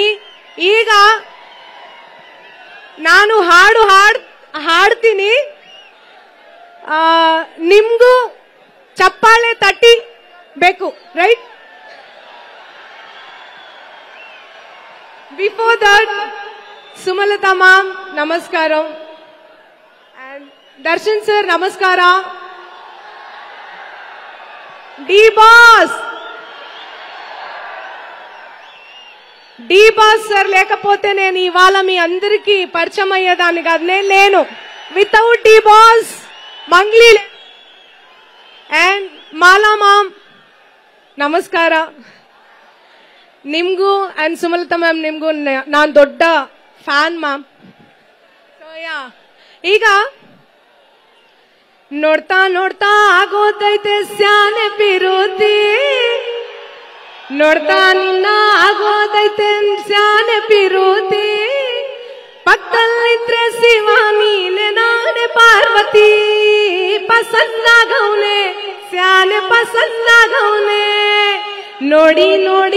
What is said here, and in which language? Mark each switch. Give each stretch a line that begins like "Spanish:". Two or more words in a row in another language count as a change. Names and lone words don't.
Kannada: ಈಗ ನಾನು ಹಾಡ್ತೀನಿ, ನಿಮ್ಗೂ ಚಪ್ಪಾಳೆ ತಟ್ಟಿ ಬೇಕು, ರೈಟ್?
English: before that
Kannada: ಸುಮಲತಾ ಮ್ಯಾಮ್ ನಮಸ್ಕಾರ, ಅಂಡ್ ದರ್ಶನ್ ಸರ್ ನಮಸ್ಕಾರ.
Telugu: ಡಿ బాస్ సార్ లేకపోతే నేను ఇవాళ మీ అందరికీ పరిచయం అయ్యేదాన్ని కాదు. నేను లేను. వితౌట్ డి బాస్ మంగ్లీ అండ్ మాలా
Kannada: ಮ್ಯಾಮ್ ನಮಸ್ಕಾರ. ನಿಮ್ಗೂ ಅಂಡ್ ಸುಮಲತಾ ಮ್ಯಾಮ್ ನಿಮ್ಗೂ ನಾನು ದೊಡ್ಡ ಫ್ಯಾನ್ ಮ್ಯಾಮ್. ಈಗ ನೋಡ್ತಾ ನೋಡ್ತಾ ಆಗೋದೈತೆ ಸ್ಯಾನೆ ಪಿರುತಿ, ನೋಡ್ತಾ ನಿನ್ನ ಆಗೋದೈತೆ ಸ್ಯಾನೆ ಪಿರುತಿ, ಪಕ್ಕದಲ್ಲಿದ್ರೆ ಶಿವ ನೀನೆ ನಾನೆ ಪಾರ್ವತಿ, ಪಸಂದಾಗವ್ನೆ ಸ್ಯಾನೆ ಪಸಂದಾಗವ್ನೆ, ನೋಡಿ ನೋಡಿ